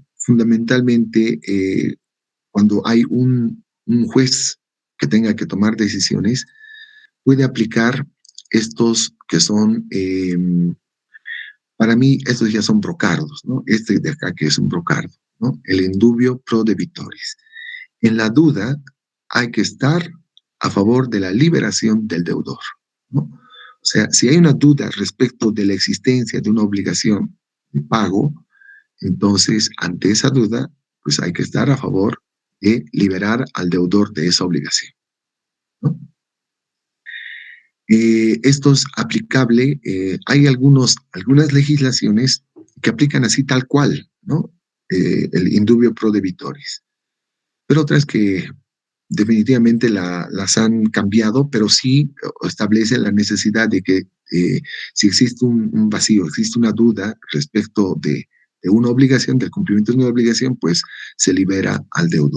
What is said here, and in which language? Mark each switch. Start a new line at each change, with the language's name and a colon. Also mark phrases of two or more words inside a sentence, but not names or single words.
Spanish: Fundamentalmente, cuando hay un juez que tenga que tomar decisiones, puede aplicar estos que son, para mí, estos ya son brocardos, ¿no? Este de acá que es un brocardo, ¿no?
Latin: El indubio pro debitoris.
Spanish: En la duda, hay que estar a favor de la liberación del deudor, ¿no? O sea, si hay una duda respecto de la existencia de una obligación de pago, entonces, ante esa duda, pues hay que estar a favor de liberar al deudor de esa obligación, ¿no? Esto es aplicable, hay algunas legislaciones que aplican así tal cual, ¿no?
Latin: El indubio pro debitoris,
Spanish: pero otras que definitivamente las han cambiado, pero sí establecen la necesidad de que si existe un vacío, existe una duda respecto de una obligación, del cumplimiento de una obligación, pues se libera al deudor.